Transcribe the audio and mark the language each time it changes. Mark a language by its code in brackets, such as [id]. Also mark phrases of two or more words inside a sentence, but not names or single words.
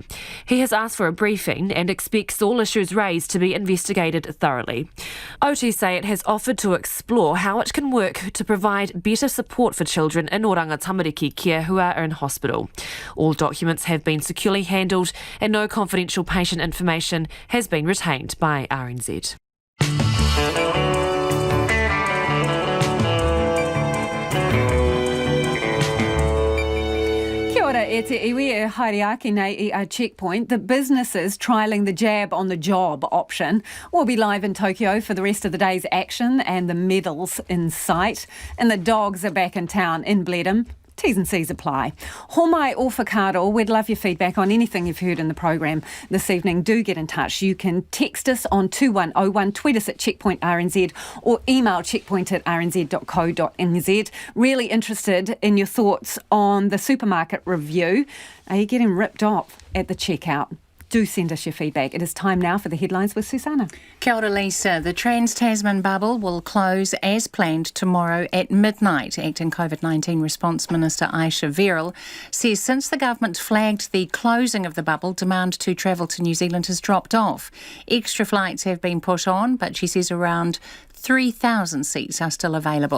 [en] He has asked for a briefing and expects all issues raised to be investigated thoroughly. OT say it has offered to explore how it can work to provide better support for children in Oranga Tamariki care who are in hospital. All documents have been securely handled and no confidential patient information has been retained by RNZ. [mi] E te iwi e haere ake nei I a checkpoint. [en] The businesses trialling the jab on the job option will be live in Tokyo for the rest of the day's action and the medals in sight. And the dogs are back in town in Blenheim. T's and C's apply. [mi] Homai o whakaaro, [en] we'd love your feedback on anything you've heard in the programme this evening. Do get in touch. You can text us on 2101, tweet us at Checkpoint RNZ or email checkpoint@rnz.co.nz. Really interested in your thoughts on the supermarket review. Are you getting ripped off at the checkout? Do send us your feedback. It is time now for the headlines with Susanna. [mi] Kia ora, Lisa. [en] The Trans-Tasman bubble will close as planned tomorrow at midnight. Acting COVID-19 Response Minister Aisha Verrill says since the government flagged the closing of the bubble, demand to travel to New Zealand has dropped off. Extra flights have been put on, but she says around 3,000 seats are still available.